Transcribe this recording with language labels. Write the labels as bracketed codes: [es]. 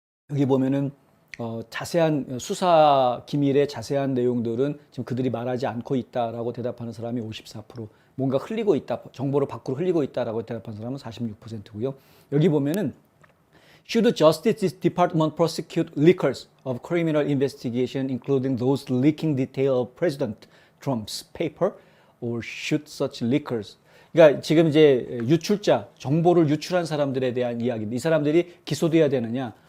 [ko] 여기 보면은 자세한 수사 기밀의 자세한 내용들은 지금 그들이 말하지 않고 있다라고 대답하는 사람이 54%, 뭔가 흘리고 있다, 정보를 밖으로 흘리고 있다라고 대답하는 사람은 46%고요. 여기 보면은 [en] Should Justice Department prosecute leakers of criminal investigation, including those leaking detail of President Trump's paper, or should such leakers? [ko] 그러니까 지금 이제 유출자, 정보를 유출한 사람들에 대한 이야기인데 이 사람들이 기소돼야 되느냐?